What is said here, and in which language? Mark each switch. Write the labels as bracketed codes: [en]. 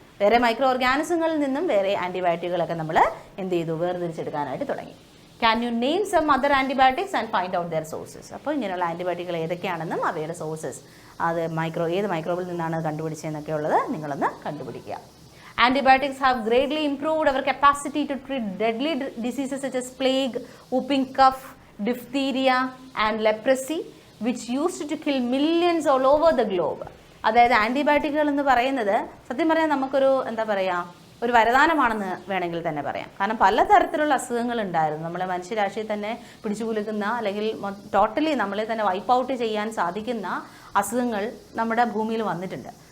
[ml] വേറെ മൈക്രോ ഓർഗാനിസങ്ങളിൽ നിന്നും വേറെ ആൻറ്റിബയോട്ടിക്കുകളൊക്കെ നമ്മൾ എന്ത് ചെയ്തു, വേർതിരിച്ചെടുക്കാനായിട്ട് തുടങ്ങി. [en] Can you name some other antibiotics and find out their sources? [ml] അപ്പോൾ ഇങ്ങനെയുള്ള ആൻറ്റിബയോട്ടിക്കുകൾ ഏതൊക്കെയാണെന്നും അവയുടെ സോഴ്സസ്, അത് ഏത് മൈക്രോബിൽ നിന്നാണ് കണ്ടുപിടിച്ചതെന്നൊക്കെ ഉള്ളത് നിങ്ങളൊന്ന് കണ്ടുപിടിക്കുക. [en] Antibiotics have greatly improved our capacity to treat deadly diseases such as plague, whooping cough, diphtheria and leprosy, which used to kill millions all over the globe. [ml] അതായത് ആൻറ്റിബയോട്ടിക്കുകൾ എന്ന് പറയുന്നത് സത്യം പറയാൻ നമുക്കൊരു എന്താ പറയുക, ഒരു വരദാനമാണെന്ന് വേണമെങ്കിൽ തന്നെ പറയാം. കാരണം പലതരത്തിലുള്ള അസുഖങ്ങൾ ഉണ്ടായിരുന്നു. നമ്മളെ മനുഷ്യരാശിയെ തന്നെ പിടിച്ചു കുലുക്കുന്ന അല്ലെങ്കിൽ ടോട്ടലി നമ്മളെ തന്നെ വൈപ്പ് ഔട്ട് ചെയ്യാൻ സാധിക്കുന്ന അസുഖങ്ങൾ നമ്മുടെ ഭൂമിയിൽ വന്നിട്ടുണ്ട്.